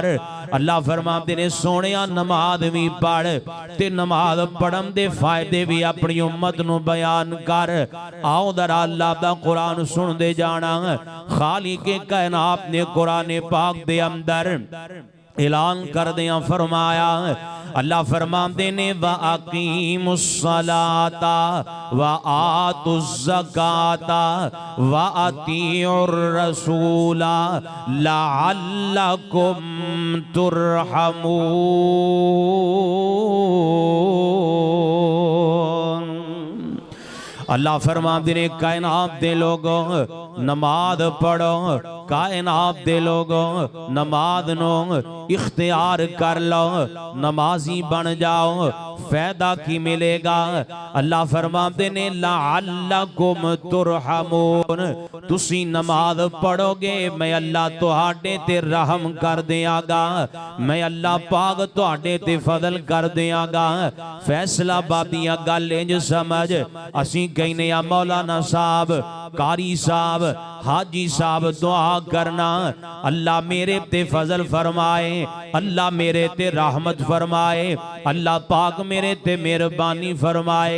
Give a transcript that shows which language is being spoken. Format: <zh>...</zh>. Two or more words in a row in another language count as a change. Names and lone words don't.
<pa>اللہ فرماتے نے سونیا نماز بھی پڑھ تے نماز پڑھن دے فائدے بھی اپنی امت نوں بیان کر. آؤ درا اللہ دا قرآن سن دے جانا. خالق کائنات نے قرآن پاک دے اندر اعلان کر دیا فرمایا. اللہ فرماتے نے</pa> <ar>وَأَقِيمُوا الصَّلَاةَ وَآتُوا الزَّكَاةَ وَأَطِيعُوا الرَّسُولَ لَعَلَّكُمْ تُرْحَمُونَ.</ar> <pa>اللہ فرماتے نے کائنات دے لوگوں نماز پڑھو، کائنات دے لوگوں نماز نوں اختیار کر لو، نمازی بن جاؤ. فائدہ کی ملے گا? اللہ فرماتے نے</pa> <ar>لَعَلَّكُمْ تُرْحَمُونَ</ar> <pa>تسی نماز پڑھو گے میں اللہ تہاڈے تے رحم کر دینگا، میں اللہ پاک تہاڈے تے فضل کر دینگا. فیصلہ بادیاں گل انج سمجھ اسی کہنے آں مولانا صاحب، قاری صاحب، حاجی صاحب دعا کرنا اللہ میرے تے فضل فرمائے، اللہ میرے تے رحمت فرمائے، اللہ پاک میرے تے مہربانی فرمائے.</pa>